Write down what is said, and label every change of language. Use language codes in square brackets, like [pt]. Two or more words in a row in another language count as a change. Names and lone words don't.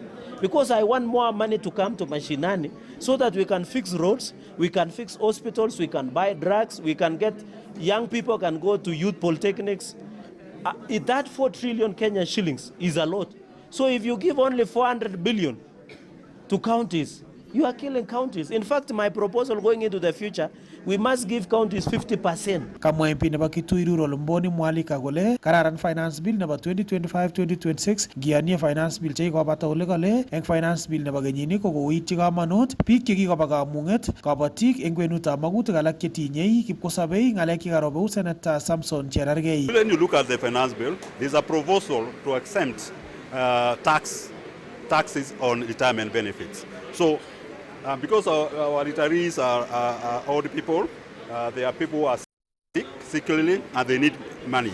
[en] Because I want more money to come to Mashinani so that we can fix roads, we can fix hospitals, we can buy drugs, we can get young people can go to youth polytechnics. That 4 trillion Kenya shillings is a lot. So if you give only 400 billion to counties, you are killing counties. In fact, my proposal going into the future, we must give counties 50%. [kln] Kamwa MP nebo Kitui Rural Mboni Mwalika kole kararan [en] finance bill [kln] nebo 2025-2026 ngiyanie [en] finance bill [kln] chekikobata ole kale eng [en] finance bill [kln] nebo kenyini kokoityi kamanut biik chekikoba kamung'et kabatik eng kwenutab magutik alak chetinyei kipkosabei ng'alek chekarobeu Senator Samson Cherargei. [en] When you look at the finance bill, there's a proposal to exempt taxes on retirement benefits. So, because our retirees are old people, they are people who are sickly, and they need money.